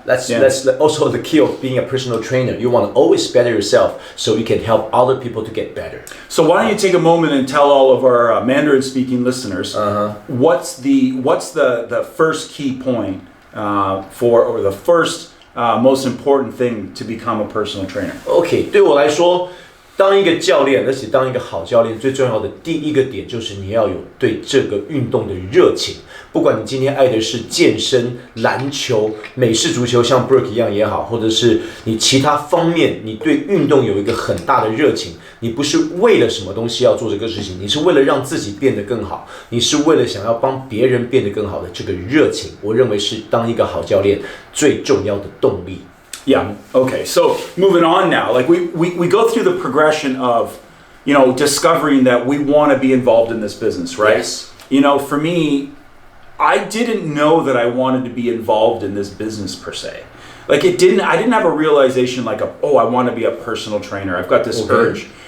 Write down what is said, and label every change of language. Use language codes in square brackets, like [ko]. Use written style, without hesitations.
[en] That's also the key of being a personal trainer. You want to always better yourself so you can help other people to get better. So why don't you take a moment and tell all of our Mandarin speaking listeners what's the first key point or the first most important thing to become a personal trainer? [zh] OK， 对我来说，当一个教练，而且当一个好教练，最重要的第一个点就是你要有对这个运动的热情。不管你今天爱的是健身、篮球、美式足球，像 Brooke 一样也好，或者是你其他方面，你对运动有一个很大的热情，你不是为了什么东西要做这个事情，你是为了让自己变得更好，你是为了想要帮别人变得更好的这个热情，我认为是当一个好教练最重要的动力。 [en] Yeah. Okay. So moving on now, like we go through the progression of, discovering that we want to be involved in this business, right? Yes. For me, I didn't know that I wanted to be involved in this business per se. Like I didn't have a realization like, I want to be a personal trainer. I've got this urge.